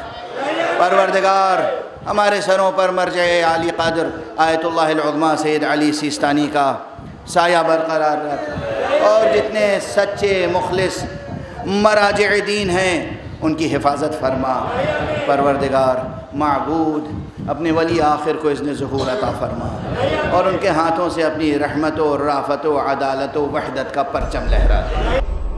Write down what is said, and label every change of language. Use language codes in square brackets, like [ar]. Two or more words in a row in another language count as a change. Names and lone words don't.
[ur] پروردگار ہمارے سروں پر مرجع عالی قدر آیت اللہ العظمیٰ سید علی سیستانی کا سایہ برقرار رکھ، اور جتنے سچے مخلص مراجع دین ہیں ان کی حفاظت فرما۔ پروردگار معبود اپنے ولی آخر کو اذن ظہور عطا فرما، اور ان کے ہاتھوں سے اپنی رحمت و رافت و عدالت و وحدت کا پرچم لہرا دے۔